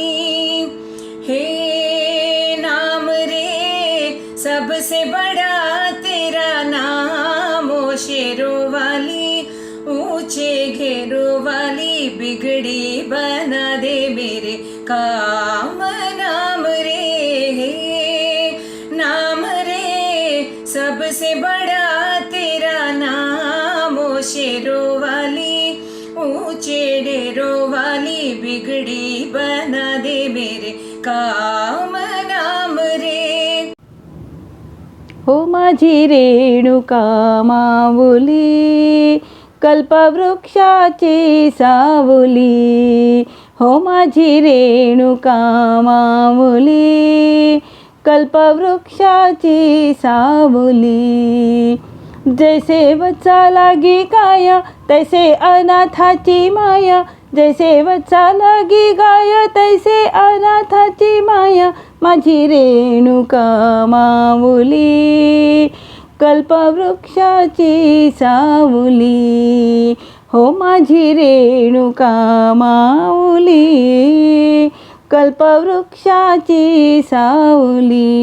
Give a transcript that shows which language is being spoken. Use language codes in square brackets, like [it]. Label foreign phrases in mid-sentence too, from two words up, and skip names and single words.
[hi] हे सबसे बड़ा तेरा नाम, ओ शेरों वाली ऊंचे घेरों वाली, बिगड़ी बना दे मेरे काम नाम रे, नाम रे। सबसे बड़ा तेरा नाम, ओ शेरों वाली ऊंचे डेरों वाली, बिगड़ी बना दे मेरे काम नाम रे। [mr] हो माझी रेणुका माऊली, कल्पवृक्षाची सावली। हो माझी रेणुका माऊली, कल्पवृक्षाची सावली। जैसे वत्सा लागी काया, तैसे अनाथाची माया। जैसे वत्सा लागी गाय, तैसे अनाथाची माया। माझी रेणुका माऊली, कल्पवृक्षाची सावली। हो माझी रेणुका माऊली, कल्पवृक्षाची सावली।